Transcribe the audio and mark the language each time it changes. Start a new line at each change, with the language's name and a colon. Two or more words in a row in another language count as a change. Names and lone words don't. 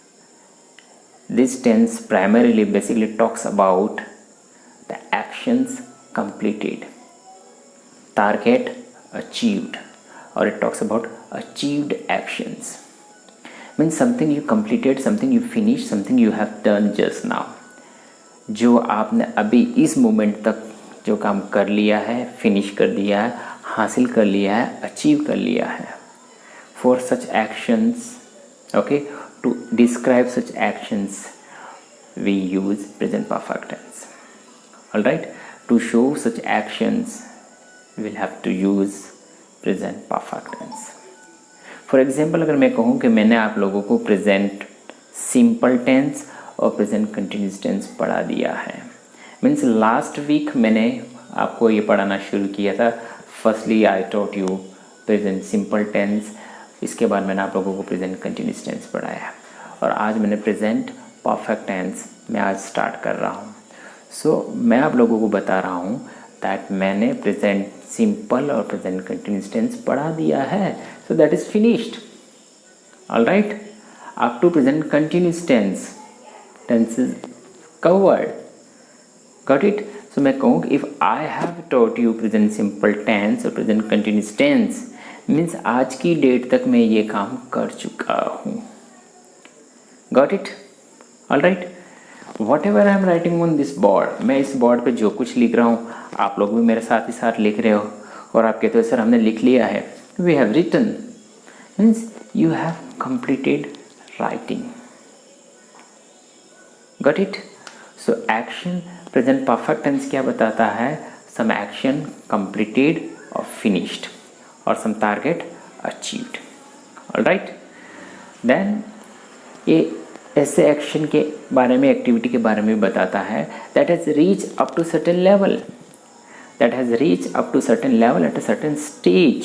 English: This tense primarily basically talks about the actions completed, target achieved, or it talks about achieved actions. Means something you completed, something you finished, something you have done just now.
Hindi: जो आपने अभी इस मोमेंट तक जो काम कर लिया है, फिनिश कर दिया है, हासिल कर लिया है, अचीव कर लिया है.
English: For such actions, okay, to describe such actions we use present perfect tense. All right, to show such actions we'll have to use present perfect tense. For example,
Hindi: अगर मैं कहूँ कि मैंने आप लोगों को
English: present simple tense
Hindi: और
English: present continuous tense
Hindi: पढ़ा दिया है,
English: means last week
Hindi: मैंने आपको ये पढ़ाना शुरू किया था.
English: Firstly I taught you present simple tense,
Hindi: इसके बाद मैंने आप लोगों को
English: present continuous tense
Hindi: पढ़ाया है, और आज मैंने
English: present perfect tense
Hindi: मैं आज स्टार्ट कर रहा हूँ. सो मैं आप लोगों को बता रहा हूँ दैट मैंने
English: present simple
Hindi: और
English: present continuous tense
Hindi: पढ़ा दिया है,
English: So that is finished. All right, up to present continuous tense is covered. Got it.
Hindi: सो मैं कहूँ
English: If I have taught you present simple tense
Hindi: और
English: present continuous tense,
Hindi: मीन्स आज की डेट तक मैं ये काम कर चुका हूँ.
English: Got it. All right. Whatever I am writing on this board,
Hindi: मैं इस बोर्ड पे जो कुछ लिख रहा हूँ आप लोग भी मेरे साथ ही साथ लिख रहे हो, और आप कहते हो सर हमने लिख लिया है.
English: We have written, means you have completed writing. Got it.
Hindi: सो
English: action present perfect tense
Hindi: क्या बताता है?
English: some action completed and finished, and some target achieved. All right. देन
Hindi: ये ऐसे एक्शन के बारे में, एक्टिविटी के बारे में बताता है
English: that has reach up to certain level, that has reach up to certain level at a certain stage.